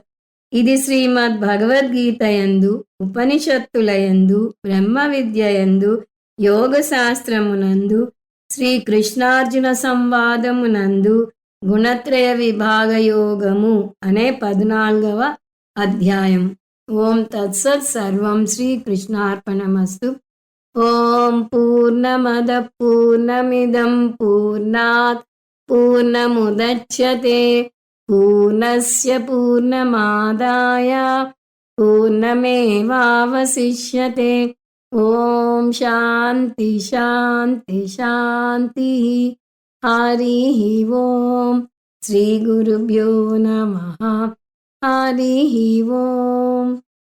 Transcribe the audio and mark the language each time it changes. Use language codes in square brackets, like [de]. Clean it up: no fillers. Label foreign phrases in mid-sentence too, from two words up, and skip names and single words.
[te] ఇది శ్రీమద్ భగవద్గీతయందు ఉపనిషత్తులయందు బ్రహ్మ విద్యయందు యోగ శాస్త్రమునందు శ్రీకృష్ణార్జున సంవాదమునందు గుణత్రయ విభాగ యోగము అనే 14వ అధ్యాయం. [sa] ఓం తత్సత్. సర్వం శ్రీకృష్ణార్పణమస్తు. ఓం పూర్ణమద పూర్ణమిదం పూర్ణాత్ పూర్ణముదచ్యతే పూర్ణస్య పూర్ణమాదాయ పూర్ణమేవావశిష్యతే. ఓం శాంతి శాంతి శాంతి. హరి ఓం. శ్రీ గురుభ్యో నమః. హరి ఓం.